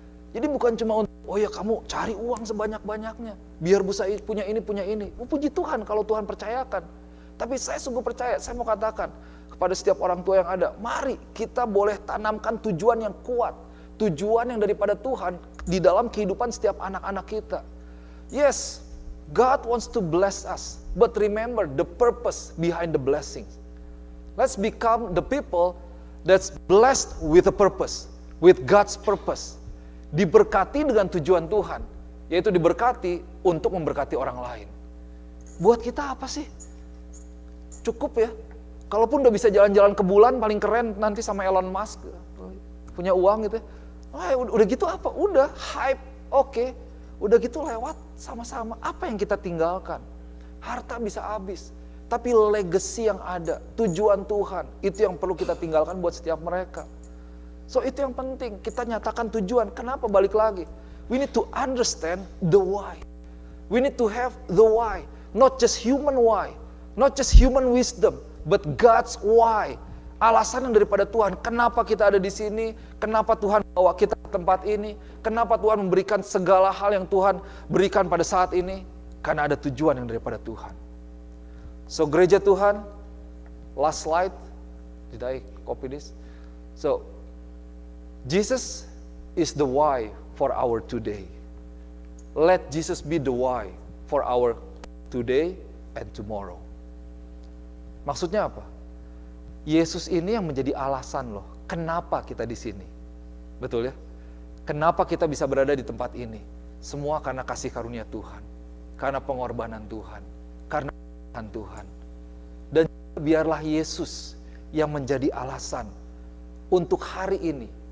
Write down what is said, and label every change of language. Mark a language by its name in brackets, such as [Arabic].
[Indonesian] Jadi bukan cuma untuk, oh ya kamu cari uang sebanyak-banyaknya, biar bisa punya ini. Puji Tuhan kalau Tuhan percayakan. Tapi saya sungguh percaya, saya mau katakan kepada setiap orang tua yang ada, mari kita boleh tanamkan tujuan yang kuat. Tujuan yang daripada Tuhan di dalam kehidupan setiap anak-anak kita. [English] Yes, God wants to bless us. But remember the purpose behind the blessings. Let's become the people that's blessed with a purpose. With God's purpose. [Indonesian] Diberkati dengan tujuan Tuhan. Yaitu diberkati untuk memberkati orang lain. Buat kita apa sih? Cukup ya. Kalaupun udah bisa jalan-jalan ke bulan paling keren nanti sama Elon Musk. Punya uang gitu ya. Udah gitu apa? Udah hype. Oke. Udah gitu lewat sama-sama. Apa yang kita tinggalkan? Harta bisa habis. Tapi legacy yang ada, tujuan Tuhan, itu yang perlu kita tinggalkan buat setiap mereka. So itu yang penting, kita nyatakan tujuan. Kenapa balik lagi? [English] We need to understand the why. We need to have the why. Not just human why. Not just human wisdom, but God's why. [Indonesian] Alasan yang daripada Tuhan, kenapa kita ada di sini, kenapa Tuhan bawa kita ke tempat ini, kenapa Tuhan memberikan segala hal yang Tuhan berikan pada saat ini, karena ada tujuan yang daripada Tuhan. [English] So [Indonesian] gereja Tuhan, [English] last slide, did I copy this? So, Jesus is the why for our today. Let Jesus be the why for our today and tomorrow. [Indonesian] Maksudnya apa? Yesus ini yang menjadi alasan loh, kenapa kita di sini. Betul ya? Kenapa kita bisa berada di tempat ini? Semua karena kasih karunia Tuhan, karena pengorbanan Tuhan, karena Tuhan. Dan biarlah Yesus yang menjadi alasan untuk hari ini.